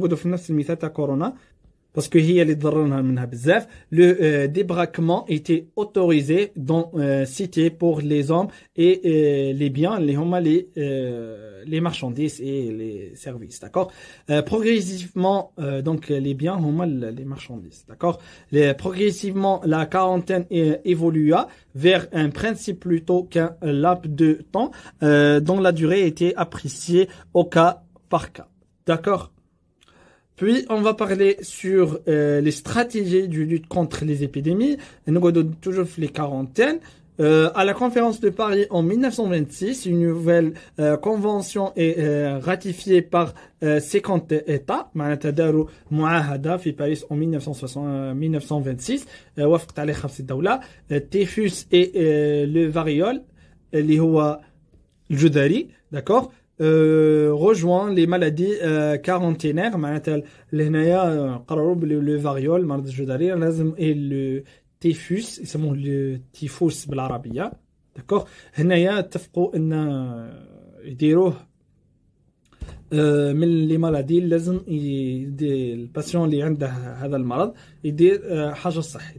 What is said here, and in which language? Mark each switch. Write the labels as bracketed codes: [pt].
[ar] نقعدوا في نفس المثال تاع كورونا باسكو هي اللي تضررنا منها بزاف. [fr] لو débraquement était autorisé dans cité pour les hommes et les biens [ar] اللي هما [fr] les marchandises et les services. d'accord, progressivement donc les biens [ar] هما [fr] les marchandises. d'accord, progressivement la quarantaine évolua vers un principe plutôt qu'un laps de temps dont la durée était appréciée au cas par cas. d'accord. Puis, on va parler sur les stratégies du lutte contre les épidémies. Nous regardons toujours les quarantaines. À la conférence de Paris en 1926, une nouvelle convention est ratifiée par 50 États. [ar] معناتها داروا معاهدة في باريس en 1926. وافقت عليه 5 دولة. [fr] Typhus et le variole [ar] اللي هو الجدري. [fr] d'accord, rejoint les maladies quarantenaires. [ar] معناتها لهنايا قرروا بلي فاريول مرض الجدري لازم لو تيفوس يسموه لو تيفوس بالعربيه. داكوغ, هنايا اتفقوا ان يديروه من لي مالادي لازم الباسيون اللي عنده هذا المرض يدير حجر صحي.